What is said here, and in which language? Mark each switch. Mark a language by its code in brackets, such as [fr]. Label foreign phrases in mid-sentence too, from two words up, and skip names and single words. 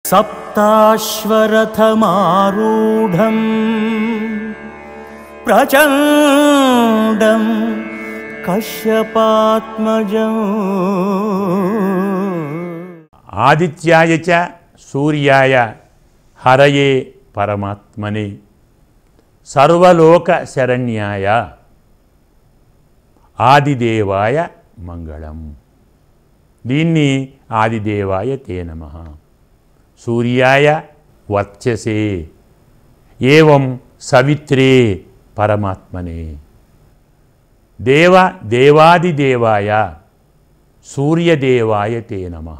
[sa] सप्ताश्वरथमारूढं प्रचण्डं कश्यपात्मजम्। आदित्याय च सूर्याय हरये परमात्मने सर्वलोक शरण्याय आदिदेवाय मंगళం। దీన్ని ఆదిదేవాయ తే నమః, సూర్యాయ వర్చసే, ఏవం సవిత్రే పరమాత్మనే, దేవాదిదేవాయ సూర్యదేవాయ తే నమః।